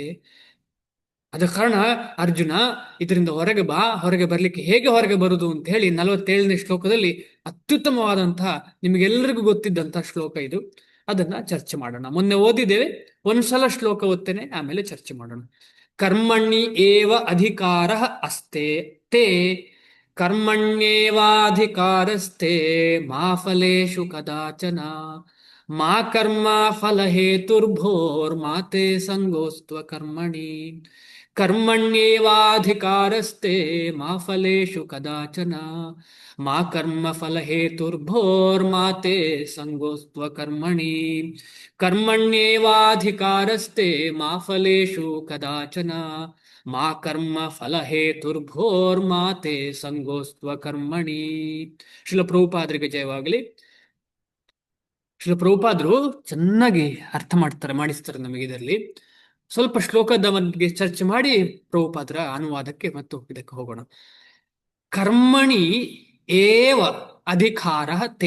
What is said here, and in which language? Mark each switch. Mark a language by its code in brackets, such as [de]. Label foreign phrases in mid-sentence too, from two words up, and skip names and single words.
[kn] ಅದ ಕಾರಣ ಅರ್ಜುನ, ಇದರಿಂದ ಹೊರಗೆ ಬಾ. ಹೊರಗೆ ಬರ್ಲಿಕ್ಕೆ ಹೇಗೆ ಹೊರಗೆ ಬರುದು ಅಂತ ಹೇಳಿ 47ನೇ ಶ್ಲೋಕದಲ್ಲಿ ಅತ್ಯುತ್ತಮವಾದಂತಹ, ನಿಮಗೆಲ್ಲರಿಗೂ ಗೊತ್ತಿದ್ದಂತಹ ಶ್ಲೋಕ ಇದು. ಅದನ್ನ ಚರ್ಚೆ ಮಾಡೋಣ. ಮೊನ್ನೆ ಓದಿದ್ದೇವೆ, ಒಂದ್ಸಲ ಶ್ಲೋಕ ಓದ್ತೇನೆ, ಆಮೇಲೆ ಚರ್ಚೆ ಮಾಡೋಣ. [sa] ಕರ್ಮಣಿ ಏವ ಅಧಿಕಾರ ಅಸ್ತೆ ತೇ ಕರ್ಮಣ್ಯೇವಾಧಿಕಾರಸ್ತೆ ಮಾ ಫಲೇಷು ಕದಾಚನ ಮಾ ಕರ್ಮ ಫಲ ಹೇತುರ್ಭೋರ್ಮಾತೆ ಸಂಗೋಸ್ತ್ವ ಕರ್ಮಣಿ ಕರ್ಮಣ್ಯೇವಾಧಿಕಾರಸ್ತೆ ಮಾ ಫಲೇಷು ಕದಾಚನ ಮಾ ಕರ್ಮ ಫಲ ಹೇತುರ್ಭೋರ್ಮಾತೆ ಸಂಗೋಸ್ತ್ವ ಕರ್ಮಣಿ ಕರ್ಮಣ್ಯೇವಾಧಿಕಾರಸ್ತೆ ಮಾ ಫಲೇಷು ಕದಾಚನ ಮಾ ಕರ್ಮ ಫಲ ಹೇತುರ್ಭೋರ್ಮಾತೆ ಸಂಗೋಸ್ತ್ವ ಕರ್ಮಣಿ. [kn] ಶ್ರೀಲ ಪ್ರಭುಪಾದರಿಗೆ ಜಯವಾಗಲಿ. ಶ್ರೀಲ ಪ್ರಭುಪಾದರು ಚೆನ್ನಾಗಿ ಅರ್ಥ ಮಾಡಿಸ್ತಾರೆ ನಮಗೆ. ಇದರಲ್ಲಿ ಸ್ವಲ್ಪ ಶ್ಲೋಕದ ಬಗ್ಗೆ ಚರ್ಚೆ ಮಾಡಿ ಪ್ರಭುಪಾದರ ಅನುವಾದಕ್ಕೆ ಮತ್ತು ಇದಕ್ಕೆ ಹೋಗೋಣ. [sa] ಕರ್ಮಣಿ ಏವ ಅಧಿಕಾರ ತೇ.